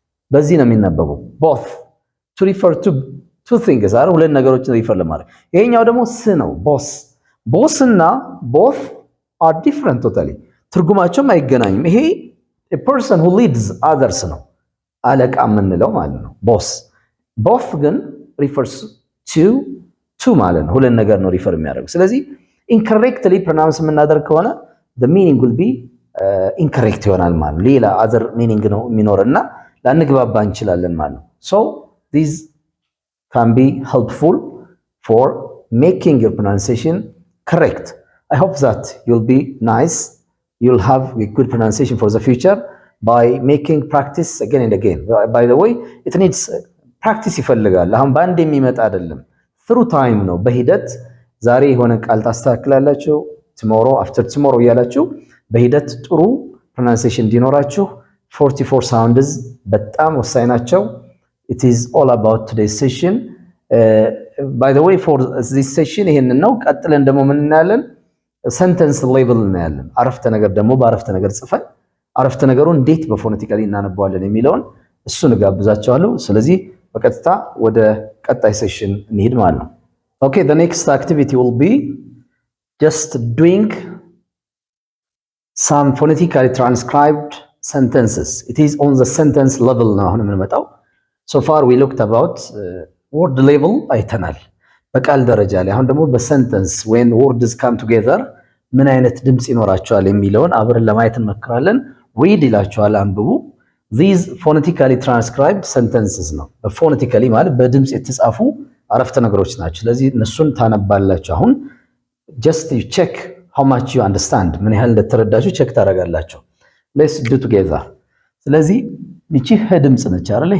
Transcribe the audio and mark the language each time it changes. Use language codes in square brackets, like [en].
[am] በዚህ ነው የሚነበበው [en] both to refer to two things are [am] ሁለት ነገሮችን ሪፈር ለማድረግ። ይሄኛው ደግሞ ስ ነው boss እና [en] both are different totally [am] ትርጉማቸውም አይገናኝም። ይሄ [en] a person who leads others [am] ነው አለቃ የምንለው ማለት ነው boss። both ግን [en] refers to [am] ማለት ነው ሁለት ነገር ነው ሪፈር የሚያደርገው። ስለዚህ [en] incorrectly pronounce [am] የምናደርግ ከሆነ [en] the meaning will be incorrect [am] ይሆናል ማለት ነው። [en] ሌላ other meaning [am] ነው የሚኖርና ላንግባባ እንችላለን ማለት ነው። [en] so these can be helpful for making your pronunciation correct. I hope that you'll be nice, you'll have a good pronunciation for the future by making practice again and again. By the way, it needs practice [am] ይፈልጋል። አሁን በአንድ የሚመጣ አይደለም፣ [en] through time [am] ነው፣ በሂደት ዛሬ የሆነ ቃል ታስተካክላላችሁ፣ [en] tomorrow after tomorrow [am] እያላችሁ በሂደት ጥሩ pronunciation እንዲኖራችሁ 44 sounds በጣም ወሳኝ ናቸው። [en] It is all about today's session. By the way, for this session [am] ይሄንን ነው። ቀጥለን ደግሞ ምን እናያለን? sentence level እናያለን። አረፍተ ነገር ደግሞ በአረፍተ ነገር ጽፈን አረፍተ ነገሩን እንዴት በፎኔቲካሊ እናነባዋለን የሚለውን እሱን ጋብዛችኋለሁ። ስለዚህ በቀጥታ ወደ ቀጣይ ሴሽን እንሂድ ማለት ነው። [en] Okay, the next activity will be just doing some phonetically transcribed sentences. It is on the sentence level now. So far we looked about word level [am] አይተናል በቃል ደረጃ ላይ። አሁን ደግሞ በሰንተንስ [en] when words come together [am] ምን አይነት ድምጽ ይኖራቸዋል የሚለውን አብረን ለማየት እንሞክራለን። read ይላችኋል፣ አንብቡ። [en] these phonetically transcribed sentences [am] ነው። phonetically ማለት በድምጽ የተጻፉ አረፍተ ነገሮች ናቸው። ስለዚህ እነሱን ታነባላችሁ። አሁን [en] just you check how much you understand [am] ምን ያህል እንደተረዳችሁ ቼክ ታደርጋላችሁ። [en] let's do together። [am] ስለዚህ እቺ ህ ድምጽ ነች አይደል?